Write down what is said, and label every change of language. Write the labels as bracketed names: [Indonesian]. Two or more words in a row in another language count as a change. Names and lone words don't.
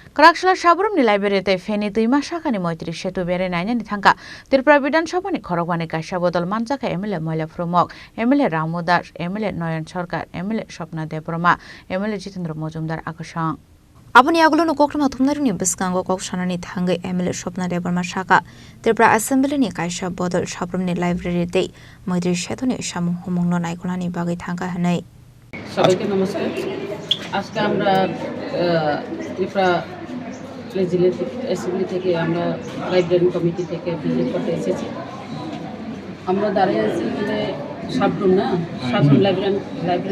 [Kok Borok] Kraksalo Sabroom ni library te Feni Twima Sakani Maitry Setu Berawi Nainani Thangka Tripura Bidhansabha ni Khorokba ni Kaisa Bodol Manjakha MLA Mailafuru MLA Ramu MLA Nayan Sarkar MLA Swapna Debbarma MLA Jitendra Majumdar Akosong Aboni agulonu kokrama thumnaruni biskango koksanani Thangka MLA Swapna Debbarma Saka Tripura Assembly ni Kaisa Bodol Sabroom ni library te Maitry Setu ni Samu humongno naikolani bagai Thangka hanai [Bangla] সবাইকে নমস্কার আজকে আমরা ত্রিপুরা লেজিসলেটিভ অ্যাসেম্বলি থেকে আমরা [English] library committee [Bangla] থেকে ভিজিট করতে এসেছি আমরা দাঁড়িয়ে আছি যে সাবরুম লাইব্রেরি